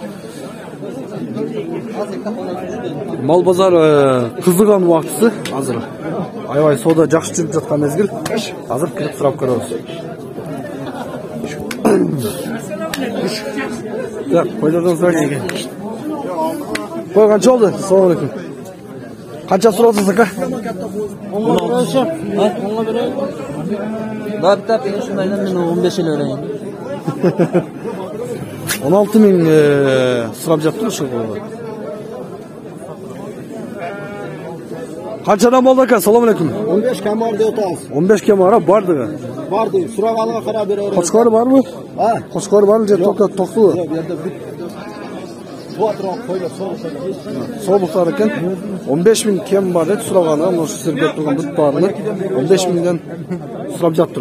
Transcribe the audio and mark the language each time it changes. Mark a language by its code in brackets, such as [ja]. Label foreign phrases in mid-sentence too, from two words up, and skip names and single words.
[ky] Мал базар кызыган убактысы азыр. Аябай соода жакшы жүрүп жаткан мезгил. Азыр кирип сурап көрөбүз. Так, койдордон сурайын. Кой канча болду? [ar] السلام عليكم. [ky] Канча сурасыз ака? 10 берейин. Баптап ушундайдан мен 15 эле берейин. 16 миң сурап жатыр ушул колдо. Канчадан болду ака? [ar] السلام عليكم. [ky] 15 камар деп атабыз. 15 кемара бардыгы. Барды, сураганга карап бере берем. Кочкор барбы? Кочкор бар же токтуу? Жок, бу жерде буатырак койдо Соолуктар экен. 15 миң кем бар деп сураганы, мына сиздер көрүп турган бүт баарыны 15 миңден сурап жатыр.